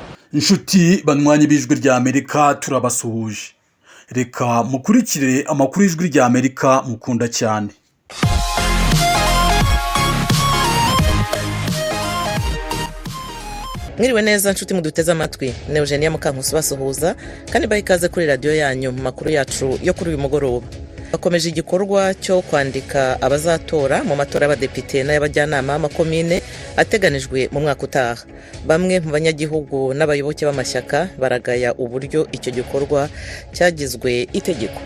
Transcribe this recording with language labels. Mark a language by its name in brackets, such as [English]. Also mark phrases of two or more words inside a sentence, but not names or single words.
[Kinyarwanda] Inshuti banywanyi b'ijwi rya Amerika turabasuhuje. Reka mukurikire amakuru y'ijwi rya Amerika mukunda cyane. Mwiriwe neza nshuti muduteze amatwi. Ne Eugenia Mukankusi basuhuza kandi bayikaze kuri radio yanyu mu makuru yacu yo kuri uyu mugoroba. Bakomeje igikorwa cyo kwandika abazatora mu matora y'abadepite n'ay'abajyanama b'amakomine ateganijwe mu mwaka utaha. Bamwe mu banyagihugu n'abayoboke b'amashyaka baragaya uburyo icyo gikorwa cyagizwe itegeko.